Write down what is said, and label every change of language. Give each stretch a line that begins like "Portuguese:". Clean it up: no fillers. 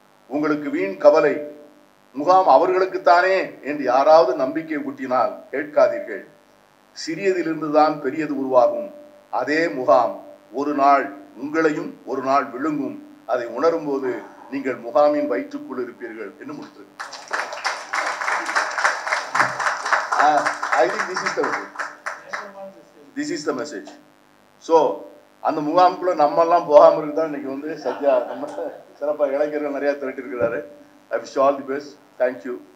Tamil: உங்களுக்கு வீண் கவலை, முகாம் அவர்களுக்குத்தானே என்று யாராவது நம்பிக்கை ஊட்டினால் கேட்காதீர்கள். சிறியதிலிருந்துதான் பெரியது உருவாகும். அதே முகாம் ஒரு நாள் உங்களையும் ஒரு நாள் விழுங்கும். அதை உணரும் போது நீங்கள் முகாமின் வயிற்றுக்குள் இருப்பீர்கள் என்று முடித்து.
English: I think this is the message.
Tamil: So அந்த முகாமுக்குள்ள நம்ம எல்லாம் போகாம இருக்குதான் இன்னைக்கு வந்து சத்யா நம்ம சிறப்பாக இளைஞர்கள் நிறைய திரட்டி இருக்கிறாரு.
English: I wish you all the best. Thank you.